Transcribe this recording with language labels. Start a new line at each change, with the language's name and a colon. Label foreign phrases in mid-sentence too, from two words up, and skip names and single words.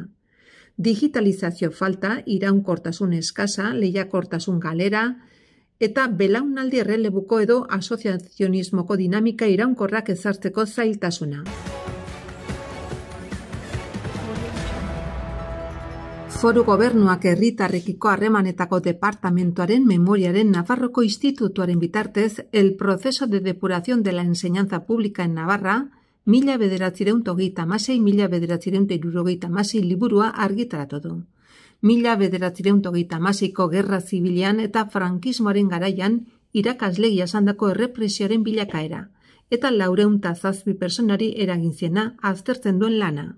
Basque: Digitalizazio falta, iraunkortasun eskasa, lehiakortasun galera eta belaunaldi errelebuko edo asoziazionismoko dinamika iraunkorrak ezartzeko zailtasuna. Foru Gobernuak herritarrekiko harremanetako departamentuaren memoriaren Nafarroko Institutuaren bitartez el proceso de depuración de la enseñanza pública en Navarra 1936-1976 liburua argitaratu du. 1936ko gerra zibilian eta frankismoaren garaian irakasle jasandako errepresioaren bilakaera eta 407 personari eragin ziena aztertzen duen lana.